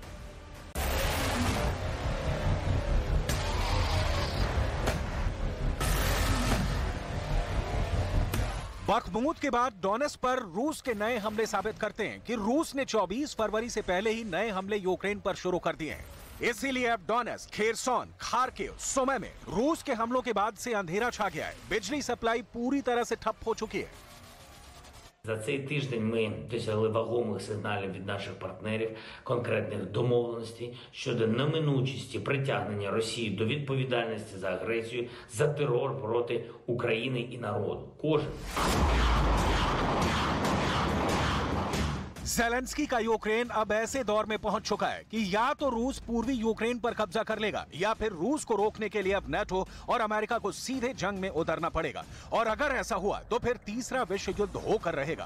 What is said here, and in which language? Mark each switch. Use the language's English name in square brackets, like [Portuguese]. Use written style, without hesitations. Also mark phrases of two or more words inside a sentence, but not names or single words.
[Hindi] बखमूत के बाद डोनेट्स्क पर रूस के नए हमले साबित करते हैं कि रूस ने 24 फरवरी से पहले ही नए हमले यूक्रेन पर शुरू कर दिए हैं। इसीलिए अब डोनेट्स्क, खेरसोन, खार्किव, सुमी में रूस के हमलों के बाद से अंधेरा छा गया है। बिजली सप्लाई पूरी तरह से ठप हो चुकी है। [Ukrainian] За цей тиждень ми досягли вагомих сигналів від наших партнерів, конкретних домовленостей щодо неминучості притягнення Росії до відповідальності за агресію, за терор проти України і народу. Кожен. [Hindi] ज़ेलेंस्की का यूक्रेन अब ऐसे दौर में पहुंच चुका है कि या तो रूस पूर्वी यूक्रेन पर कब्जा कर लेगा या फिर रूस को रोकने के लिए अब नाटो और अमेरिका को सीधे जंग में उतरना पड़ेगा। और अगर ऐसा हुआ तो फिर तीसरा विश्व युद्ध होकर रहेगा।